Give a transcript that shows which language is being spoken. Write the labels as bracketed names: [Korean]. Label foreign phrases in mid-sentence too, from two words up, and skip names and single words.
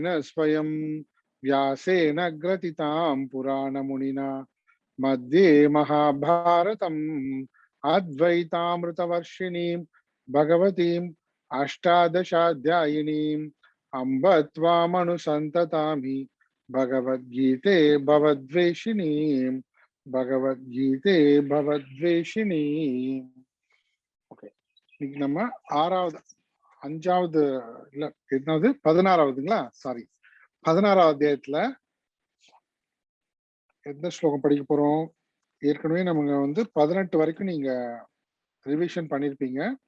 [Sanskrit] स्वयं व्यासेन ग्रथितां पुराणमुनिना मध्ये महाभारतम् अद्वैतामृतवर्षिणीं भगवतीम् अष्टादशाध्यायिनीम् अम्ब त्वामनुसन्ततामि भगवद्गीते भवद्वेषिणीम् भगवद्गीते भवद्वेषिणीम्. [Tamil] ஓகே, இன்னைக்கு நம்ம ஆறாவது அஞ்சாவது இல்ல எத்தனாவது 16வதுங்களா, சாரி 16வது அத்தியாயத்துல எந்த ஸ்லோகம் படிக்க போறோம்? ஏற்கனவே நம்ம 18 வரைக்கும் நீங்க ரிவிஷன் பண்ணிருப்பீங்க.